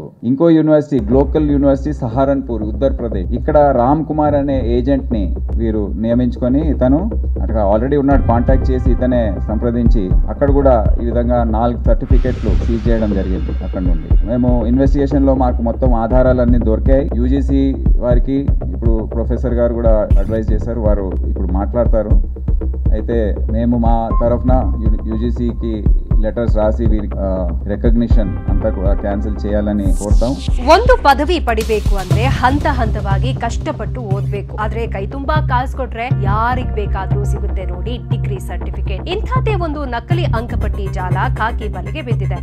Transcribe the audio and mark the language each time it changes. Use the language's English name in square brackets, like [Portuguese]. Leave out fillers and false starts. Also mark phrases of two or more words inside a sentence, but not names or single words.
[Telugu] ఇంకో యూనివర్సిటీ గ్లోకల్ యూనివర్సిటీ సహారన్పూర్ ఉత్తరప్రదేశ్, ఇక్కడ రామ్ కుమార్ అనే ఏజెంట్ ని వీరు నియమించుకొని ఇతను అక్కడ ఆల్రెడీ ఉన్నాడు, కాంటాక్ట్ చేసి ఇతనే సంప్రదించి అక్కడ కూడా ఈ విధంగా 4 సర్టిఫికెట్లు సీజ్ చేయడం జరిగింది। అక్కడ నుండి మేము ఇన్వెస్టిగేషన్ లో మాకు మొత్తం ఆధారాలన్నీ దొరికాయి। యూజీసీ వారికి ఇప్పుడు ప్రొఫెసర్ గారు కూడా అడ్వైజ్ చేశారు, వారు ఇప్పుడు మాట్లాడతారు। అయితే మేము మా తరఫున యూజీసీకి లెటర్స్ రాసి రెకగ్నిషన్ అంత కూడా క్యాన్సల్ చేయాలని ಕೋರ್ತಾಂ। [Kannada] ಒಂದು ಪದವಿ ಪಡಿಬೇಕು ಅಂದ್ರೆ ಹಂತ ಹಂತವಾಗಿ ಕಷ್ಟಪಟ್ಟು ಓದಬೇಕು, ಆದ್ರೆ ಕೈ ತುಂಬಾ ಕಾಸು ಕೊಟ್ರೆ ಯಾರಿಗ್ ಬೇಕಾದ್ರೂ ಸಿಗುತ್ತೆ ನೋಡಿ ಡಿಗ್ರಿ ಸರ್ಟಿಫಿಕೇಟ್। ಇಂಥದೇ ಒಂದು ನಕಲಿ ಅಂಕಪಟ್ಟಿ ಜಾಲ ಖಾಕಿ ಬಲೆಗೆ ಬಿದ್ದಿದೆ।